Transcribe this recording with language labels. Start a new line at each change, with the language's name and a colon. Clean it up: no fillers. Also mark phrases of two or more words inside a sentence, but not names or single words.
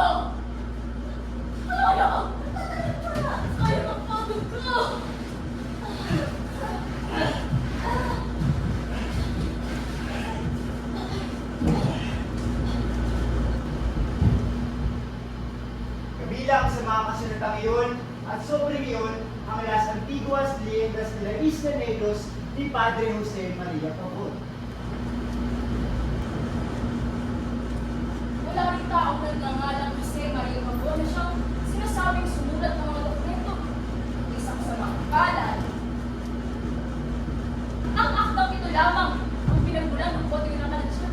Filipino: Tulungan niyo ako. Sayang ang pagod ko. Kabilang sa mga kasulatang iyon at sobre iyon ang Las Antiguas Leyendas de la Isla Negros ni Padre Jose Maria Pabon. Wala rin taong nagngangalang Jose Maria Pabon na siyang sinasabing sumulat ng mga dokumento. Isang sa mga kalan. Ang akdang ito lamang ang pinagmulan ng Kodigo ng Kalansya.